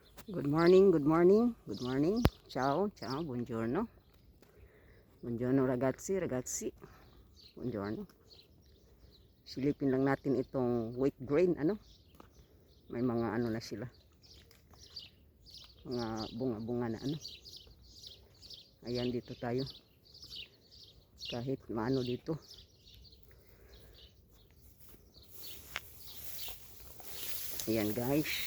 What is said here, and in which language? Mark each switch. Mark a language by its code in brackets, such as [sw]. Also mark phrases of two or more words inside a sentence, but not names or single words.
[en] Good morning, good morning, good morning. [it] Ciao, ciao, buongiorno. Buongiorno ragazzi, ragazzi. Buongiorno. [tl] Silipin lang natin itong [en] wheat grain, [tl] ano? May mga ano na sila. Mga bunga-bunga na ano. Ayan, dito tayo. Kahit maano dito. Ayan guys.